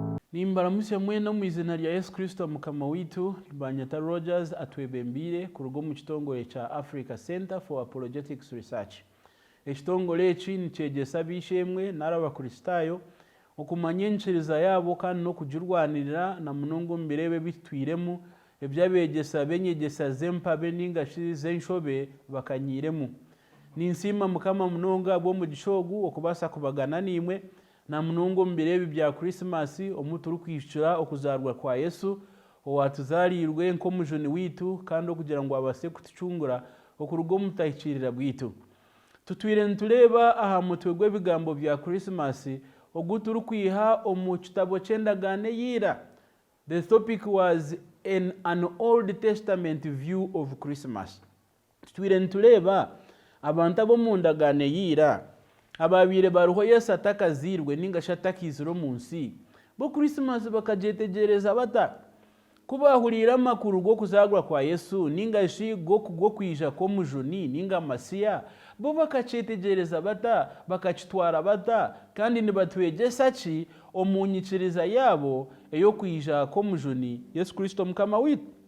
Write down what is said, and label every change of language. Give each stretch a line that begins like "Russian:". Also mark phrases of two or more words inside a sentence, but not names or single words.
Nyankole: Nimbaramusya mwena mu izina rya Yesu Kristo mukama witu Banyata Rogers atwebembire ku rugo mu kitongole cha Africa Center for Apologetics Research. Ekitongole eki nikyegesa bishemwe n'abakristayo okumanyenkyeriza yabo kandi no kujurwanirira na munongo mbirebe bitwiremu ebyabegesa benyegesa zempa beninga zenshobe bakanyiremu. Ninsima mukama munonga bo mu gishogu okubasa kubagana nimwe na munongo mbirebe bya Christmas omuturu kwishura okuzarwa kwa Yesu owatuzarirwe nko mujoni witu kandi okugira ngo abase kutucungura okurugo mutayikirira bwitu. Tutwire ntuleba aha mutwe gwebigambo bya Christmas oguturu kwiha omu kitabo cy'endagane yira.
English: The topic was an Old Testament view of Christmas.
Nyankole: Tutwire ntuleba abantu abo mu ndagane yira ababire baruho Yesu atakazirwe ninga shatakiziro munsi bo Christmas bakajetegereza bata kubahurira makuru go kuzagwa kwa Yesu ninga shi go kwija ko mujoni ninga masiya bo bakacetegereza bata bakacitwara bata kandi nibatwegesa ki omunyikiriza yabo eyo kwija ko mujoni Yesu Kristo mukama witu.